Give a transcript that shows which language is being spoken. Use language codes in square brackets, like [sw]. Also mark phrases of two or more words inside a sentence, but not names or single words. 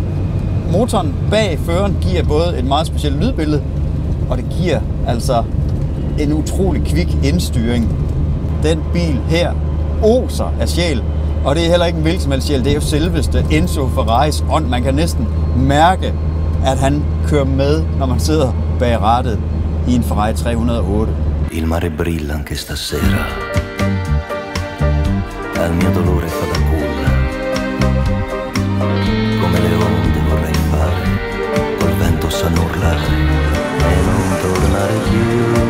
[da] Motoren bag føreren giver både et meget specielt lydbillede, og det giver altså en utrolig kvik indstyring. Den bil her oser af sjæl, og det er heller ikke en hvilken som helst sjæl. Det er jo selveste Enzo Ferraris ånd. Man kan næsten mærke, at han kører med, når man sidder bag rattet i en Ferrari 308. [it] Il mare brilla anche stasera, al mio dolore fa da culla, come le onde vorrei fare, col vento sanno urlare e non tornare più.